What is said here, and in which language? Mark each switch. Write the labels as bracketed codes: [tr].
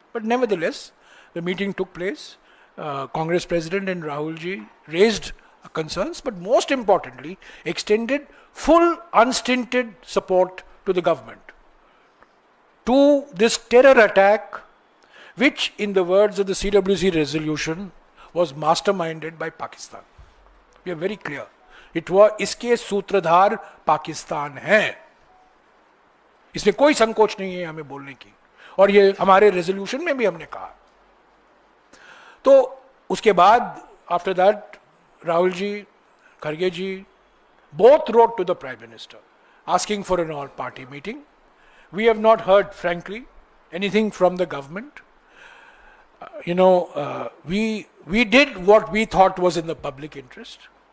[en] But nevertheless, the meeting took place. Congress President and Rahul ji raised concerns, but most importantly, extended full unstinted support to the government, to this terror attack, which in the words of the CWC resolution was masterminded by Pakistan. We are very clear. [hi] इसके सूत्रधार पाकिस्तान है, इसमें कोई संकोच नहीं है हमें बोलने की, और ये हमारे रेजोल्यूशन में भी हमने कहा। तो उसके बाद [en] After that Rahul ji, Kharge ji, both wrote to the Prime Minister asking for an all-party meeting. We have not heard, frankly, anything from the government. We did what we thought was in the public interest.